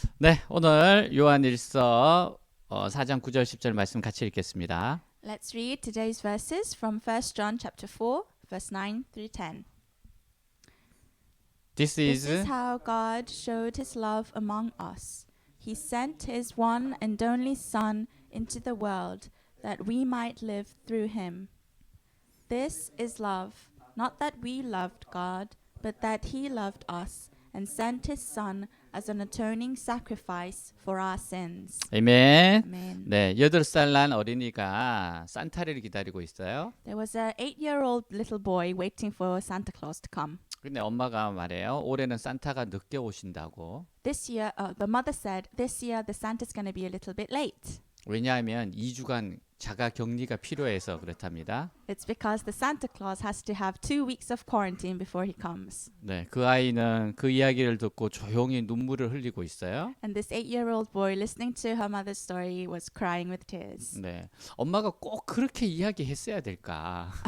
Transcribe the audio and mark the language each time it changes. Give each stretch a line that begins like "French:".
Korean: 네, 오늘 요한일서 4장 9절 10절 말씀 같이 읽겠습니다.
English: Let's read today's verses from 1 John chapter 4, verse 9 through 10. This This is is how God showed his love among us. He sent his one and only Son into the world that we might live through him. This is love, not that we loved God, but that he loved us and sent his Son as an atoning sacrifice for our sins.
Korean: 아멘.
English: Amen.
Korean: 네, 8살 난 어린이가 산타를 기다리고 있어요.
English: There was a 8-year-old little boy waiting for Santa Claus to come.
Korean: 근데 엄마가 말해요. 올해는 산타가 늦게 오신다고.
English: This year, the mother said, this year the Santa's going to be a little bit late.
Korean: 왜냐하면 2주간 자가 격리가 필요해서 그렇답니다.
English: It's because the Santa Claus has to have 2 weeks of quarantine before he comes.
Korean: 네, 그 아이는 그 이야기를 듣고 조용히 눈물을 흘리고 있어요.
English: And this 8-year-old boy listening to her mother's story was crying with tears.
Korean: 네, 엄마가 꼭 그렇게 이야기했어야 될까?